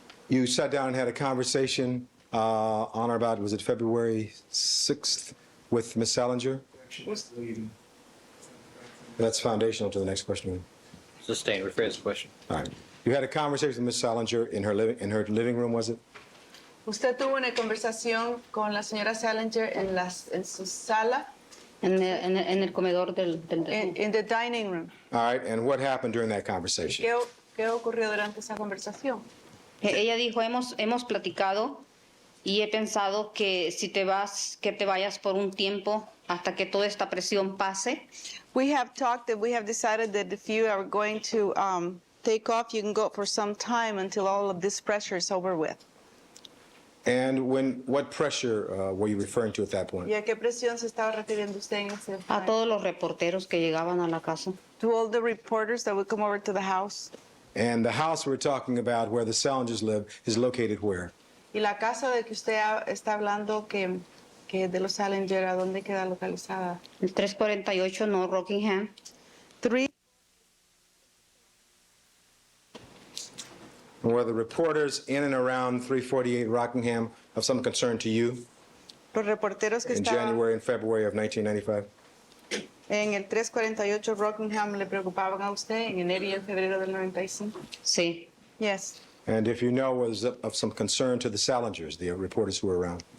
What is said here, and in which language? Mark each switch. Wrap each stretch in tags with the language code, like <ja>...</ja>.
<en>You sat down and had a conversation on or about, was it February 6th with Ms. Salinger? That's foundational to the next question. Sustained. Rephrase the question. All right. You had a conversation with Ms. Salinger in her living room, was it?</en> <es>Usted tuvo una conversación con la señora Salinger en su sala, en el comedor del</es> <en>in the dining room. All right. And what happened during that conversation?</en> <es>¿Qué ocurrió durante esa conversación? Ella dijo, hemos platicado y he pensado que si te vas, que te vayas por un tiempo hasta que toda esta presión pase.</es> <en>We have talked that we have decided that if you are going to take off, you can go for some time until all of this pressure is over with. And what pressure were you referring to at that point?</en> <es>¿Y a qué presión se estaba refiriendo usted en ese A momento? todos los reporteros que llegaban a la casa.</es> <en>To all the reporters that would come over to the house. And the house we're talking about where the Salingers live is located where?</en> <es>Y la casa de que usted está hablando que de los Salinger, ¿a dónde queda localizada? El 348 North Rockingham.</es> <en>Were the reporters in and around 348 Rockingham of some concern to you</en> <es>Los reporteros que</es> <en>in</en> <es>estaban</es> <en>January and February of 1995?</en> <es>en el 348 Rockingham le preocupaban a usted en enero y en febrero del 95. Sí.</es> <en>Yes. And if you know, was of some concern to the Salingers, the reporters who were around?</en>